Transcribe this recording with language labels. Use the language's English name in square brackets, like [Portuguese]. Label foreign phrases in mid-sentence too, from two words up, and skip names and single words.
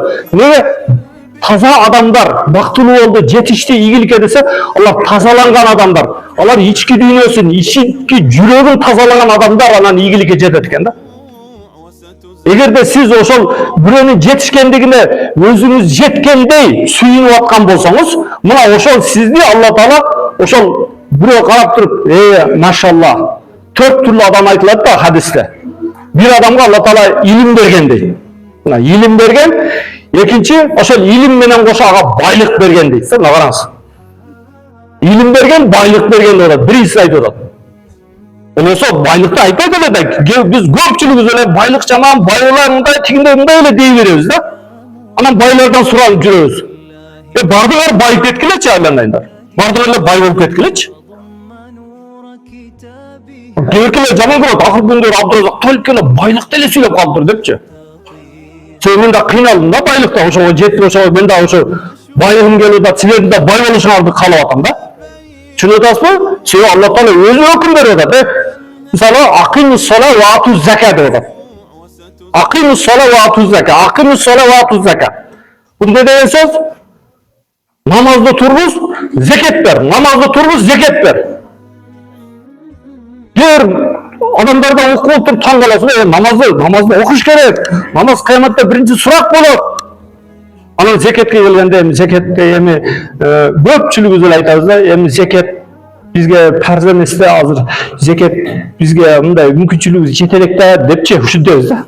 [Kyrgyz] Эмнеге таза адамдар бактылуу болду, жетишти, ийгиликке десе, алар тазаланган адамдар, алар ички дүйнөсүн, ички жүрөгүн тазалаган адамдар анан ийгиликке жетет экен да. Эгерде сиз ошол бирөөнүн жетишкендигине өзүңүз жеткендей сүйүнүп аткан болсоңуз, мына ошол сизди Алла Таала ошол бирөө карап туруп, машалла, 4 түрлүү адам айтылат да хадисте. Бир адамга Аллах Таала илим берген дейди. Буга илим берген, экинчи ошол илим менен кошо ага байлык берген дейт. Мына караңыз. Илим берген, байлык берген деп атат. Биринчиси айтып атат. Болсо байлыкты айтпайт эле да. Биз көпчүлүгүбүз эле байлык жаман, байлар мындай, тигиндей мындай эле дей беребиз да. Анан байлардан суранып жүрөбүз. Бардыңар байып кеткилечи айланайындар. Бардыңар эле бай болуп кеткилечи. Кейбиркелер жаман көрөт, акыркы күндөр Абдуразак толкеле байлыкты эле сүйлөп калыптыр депчи. Мен да кыйналдым да байлыкта, ошого жетти, ошого мен да ошо байлыгым келип атат, силердин да бай болушуңарды каалап атам да. Түшүнүп атасызбы? Себеби Алла Таала өзү өкүм берип атат. Мисалы, [Arabic] أقيموا الصلاة وآتوا الزكاة [Kyrgyz] деп атат. [Arabic] أقيموا الصلاة وآتوا الزكاة، أقيموا الصلاة وآتوا الزكاة. [Kyrgyz] Бул эмне деген сөз? Намазды тургуз, зекет бер. Намазды тургуз, зекет бер. Адамдардан окуп болуп туруп таң каласың, намазды окуш керек. Намаз кыяматта биринчи сурак болот. Анан зекетке келгенде, зекетте эми көпчүлүгүбүз эле айтабыз да, эми зекет бизге парз эмес да, азыр зекет бизге мындай мүмкүнчүлүгүбүз жете элек да депчи ушинтебиз да.